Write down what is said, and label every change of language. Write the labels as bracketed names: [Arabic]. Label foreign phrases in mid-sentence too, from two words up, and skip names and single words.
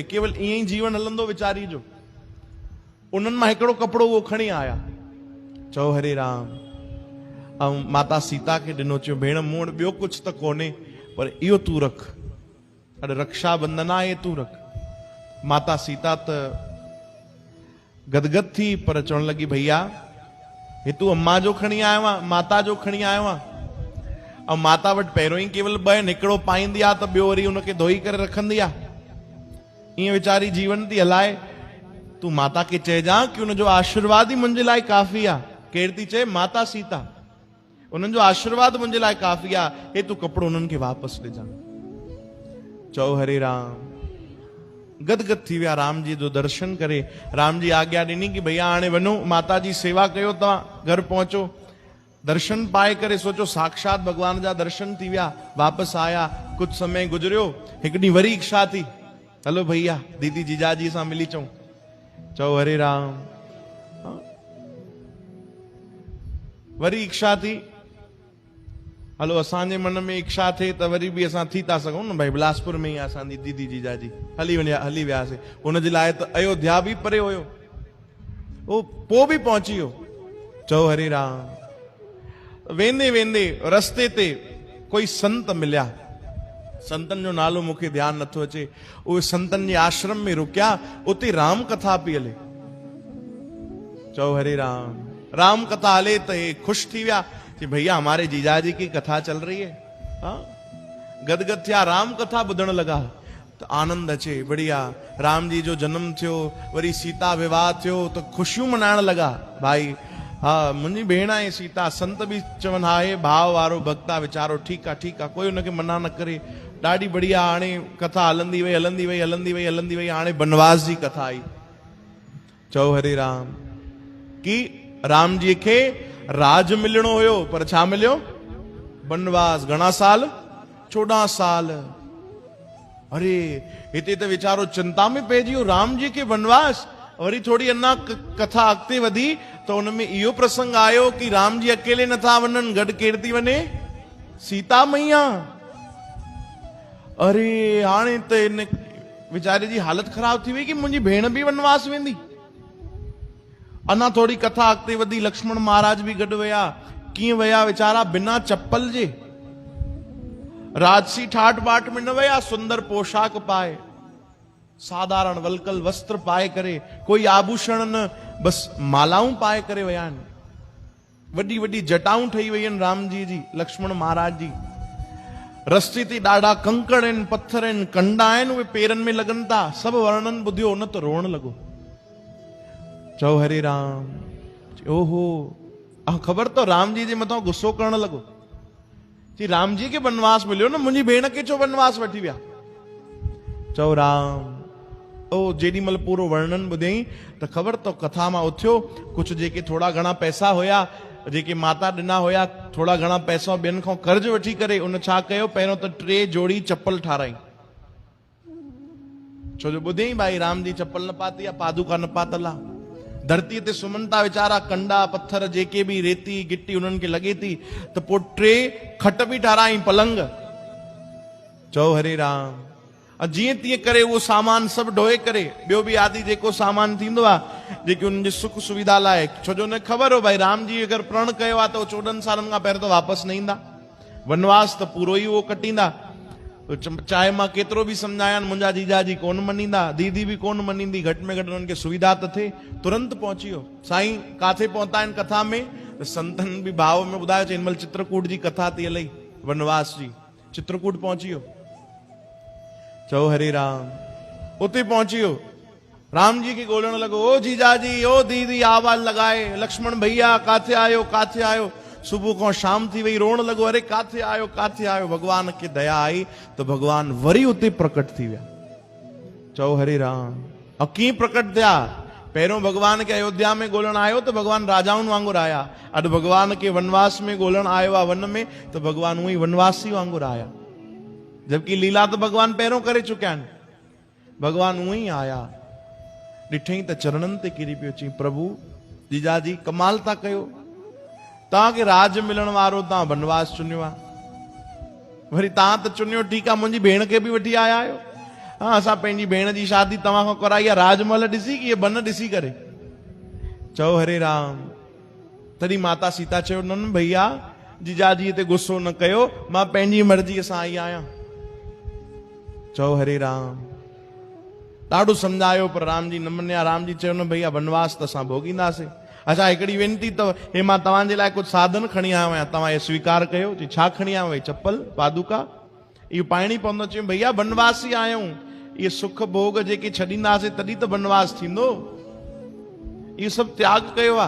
[Sindhi] केवल ईअं ई जीवन हलंदो वीचारी जो। उन्हनि मां हिकिड़ो कपिड़ो उहो खणी आया। चओ हरे राम। ऐं माता सीता खे ॾिनो। चयो भेण मूं वटि ॿियो कुझु त कोन्हे पर इहो तूं रख। अॼु रक्षाबंधन आहे, तूं रख। माता सीता त गदगद थी पर चवण लॻी भैया हे तूं अम्मा जो खणी आयो आहे, माता जो खणी आयो आहे। ऐं माता वटि पहिरों ई केवल 2 आहिनि। हिकिड़ो पाईंदी आहे त ॿियो वरी उनखे धोई करे रखंदी आहे। ईअं वीचारी जीवन थी हलाए। तूं माता खे चइजां कि उनजो आशीर्वाद ई मुंहिंजे लाइ काफ़ी आहे। केरु थी चए? माता सीता। उन्हनि जो आशीर्वाद मुंहिंजे लाइ काफ़ी आहे। हे तूं कपिड़ो उन्हनि खे वापसि ॾिजां। चओ हरे राम। गदगद थी विया राम जी जो दर्शन करे। राम जी आज्ञा ॾिनी कि भैया हाणे वञो माता जी सेवा कयो, तव्हां घर पहुचो। दर्शन पाए करे सोचो साक्षात भगवान जा दर्शन थी विया। वापसि आया। कुछ समय गुजरियो। हिकु ॾींहुं वरी इच्छा थी, हलो भैया दीदी जीजाजी सां मिली अचूं। चओ हरे राम। वरी इच्छा थी, हलो असांजे मन में इच्छा थिए त वरी बि असां थी था सघूं न भाई। बिलासपुर में ई असांजी दीदी जीजाजी हली वियासीं। हुनजे लाइ त अयोध्या बि परे हुयो, उहो पोइ बि पहुची वियो। चओ हरे राम। वेंदे वेंदे रस्ते ते कोई संत मिलिया। संतन जो नालो मूंखे ध्यानु नथो अचे। उहे संतन जे आश्रम में रुकिया। उते राम कथा पई हले। चओ हरे राम। राम कथा हले त हे खुश थी विया कि [Hindi] भैया हमारे जीजाजी की कथा चल रही है। [Sindhi] हाँ, गदगद थिया, राम कथा ॿुधण लगा तो आनंद अचे। बढ़िया। राम जी जो जन्म थियो, वरी सीता विवाह थियो तो खुशियूं मनाइण लगा। भाई हाँ मुंहिंजी भेण आहे सीता। संत भी चवन हा हे भाव वारो भक्त आहे वीचारो। ठीक आहे कोई उनखे मना न करे। ॾाढी बढ़िया। हाणे कथा हलंदी वई। हाणे बनवास जी कथा आई। चओ हरे राम। कि राम जी खे राज मिलणो हुयो पर छा मिलियो? बनवास। घणा साल? 14 साल। अरे हिते त वीचारो चिंता में पइजी वियो। राम जी खे बनवास। वरी थोड़ी अञा कथा अॻिते वधी तो उनमें इहो प्रसंग आयो कि राम जी अकेले नथा वञनि, गॾु केरु थी वञे? सीता मैया। अरे हाणे त इन वीचारे जी हालत ख़राब थी वई कि मुंहिंजी भेण बि वनवास वेंदी। अञा थोड़ी कथा अॻिते वधी। लक्ष्मण महाराज भी गॾु विया। कीअं वया वीचारा बिना चप्पल जे, राजसी ठाट बाट में न वया, सुंदर पोशाक पाए, साधारण वलकल वस्त्र पाए करे, कोई आभूषण न, बस मालाऊं पाए करे वया आहिनि। वॾी वॾी जटाऊं ठही वई आहिनि राम जी लक्ष्मण महाराज जी। रस्ते ते ॾाढा कंकड़ आहिनि, पत्थर आहिनि, कंडा आहिनि, उहे पेरनि में लॻनि था। सभु वर्णन ॿुधियो न त रोअण लॻो। चओ हरे राम, ओहो ख़बर तो राम जी जे मथां गुस्सो करण लॻो। जी राम जी खे वनवास मिलियो न, मुंहिंजी भेण खे छो वनवास वठी विया। चओ राम, ओ जेॾी महिल पूरो वर्णन ॿुधई त ख़बर तो कथा मां उथियो, कुछ जेके थोड़ा घणा पैसा हुया, जेके माता ॾिना हुया, थोड़ा घणा पैसा ॿियनि खां कर्ज वठी करे उन छा कयो, पहिरियों त 3 जोड़ी चप्पल ठाराई। छो जो ॿुधई भाई राम जी चप्पल न पाती आहे, पादुका न पातल आहे। धरती ते सुम्हनि था वीचारा, कंडा पत्थर जेके भी रेती गिट्टी उन्हनि खे लगे थी, त पोइ 3 खट भी ठाराई, पलंग। चओ हरे राम। जीअं तीअं करे उहो सामान सभु ढोए करे, ॿियो बि आदि जेको सामान थींदो आहे, जेके उनजी सुख सुविधा लाइ, छो जो न ख़बर हो भाई राम जी अगरि प्रण कयो आहे त 14 सालनि खां पहिरियों त वापसि न ईंदा, वनवास त पूरो ई उहो कटींदा। चाहे मां केतिरो बि सम्झायां, मुंहिंजा जीजाजी कोन मञींदा, दीदी बि कोन मञींदी, घटि में घटि उन्हनि खे सुविधा त थिए। तुरंत पहुची वियो। साईं काथे पहुता आहिनि कथा में, त संतनि बि भाव में ॿुधायो, हिन महिल चित्रकूट जी कथा थी हलई, वनवास जी। चित्रकूट पहुची वियो। चओ हरे राम। उते पहुची वियो, राम जी खे ॻोल्हण लॻो। ओ जीजाजी, ओ दीदी, आवाज़ लॻाए, लक्ष्मण भैया काथे आयो, काथे आयो। सुबुह खां शाम थी वई, रोअण लॻो, अरे काथे आयो, काथे आयो। भगवान खे दया आई त भगवान वरी उते प्रकट थी विया। चओ हरे राम। ऐं कीअं प्रकट थिया? पहिरियों भगवान खे अयोध्या में ॻोल्हण आयो त भगवान राजाउनि वांगुरु आया। अॼु भगवान खे वनवास में ॻोल्हण आयो आहे वन में, त भगवान उअं ई वनवासी वांगुरु आया। जबकि लीला तो भगवान पहिरों करे चुकिया आहिनि। भगवान उअं ई आया, ॾिठई त चरणनि ते किरी पियो, चई प्रभु जीजाजी कमाल था कयो, तव्हांखे राज मिलण वारो तव्हां वनवास चुनियो आहे। वरी तव्हां त चुनियो ठीकु आहे, मुंहिंजी भेण खे बि वठी आया आहियो। हाँ, असां पंहिंजी भेण जी शादी तव्हां खां कराई आहे, राजमहल ॾिसी की बन ॾिसी करे। चओ हरे राम। तॾहिं माता सीता चयो, न भैया जीजाजी ते गुस्सो न कयो, मां पंहिंजी मर्ज़ीअ सां आई आहियां। चओ हरे राम। ॾाढो सम्झायो पर राम जी न मञिया। राम जी चयो, न भैया वनवास त असां भोगींदासीं। अच्छा हिकिड़ी वेनती अथव, हे मां तव्हांजे लाइ कुझु साधन खणी आयो आहियां, तव्हां इहो स्वीकार कयो। चई छा खणी आयो? भई चप्पल पादुका, इहो पाइणी पवंदो। चई भैया वनवासी आहियूं, इहे सुख भोग जेके छॾींदासीं तॾहिं त वनवास थींदो, इहो सभु त्याग कयो आहे।